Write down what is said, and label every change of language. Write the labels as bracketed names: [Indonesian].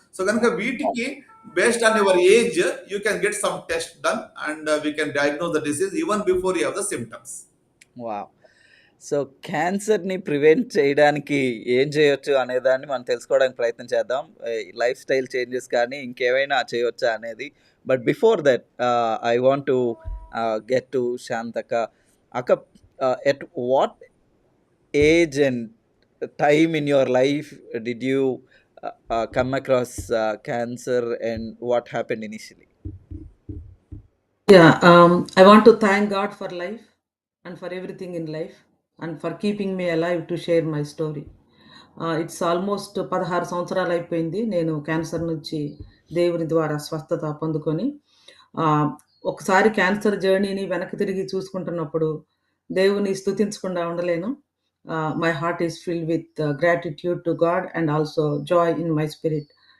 [English] so [Telugu] కనుక వీటికి [English] Based on your age you can get some test done and we can diagnose the disease even before you have the symptoms. Wow! [Telugu] So క్యాన్సర్‌ని prevent చేయడానికి ఏం చేయొచ్చు అనేదాన్ని మనం తెలుసుకోవడానికి ప్రయత్నం చేద్దాం. లైఫ్ స్టైల్ చేంజెస్ కానీ ఇంకేమైనా చేయొచ్చా అనేది. [English] But before that I want to get to Shantaka. అక్క, at what age and time in your life did you come across cancer, and what happened initially? Yeah, I want to thank God for life and for everything in life and for keeping me alive to share my story. It's almost [Telugu] 16 సంవత్సరాలు అయిపోయింది నేను cancer నుంచి దేవుని ద్వారా స్వస్థత పొందుకొని. ఆహ్, ఒకసారి క్యాన్సర్ జర్నీని వెనక్కి తిరిగి చూసుకుంటున్నప్పుడు దేవుని స్తుతించకుండా ఉండలేను. [English] My heart is filled with gratitude to God and also joy in my spirit.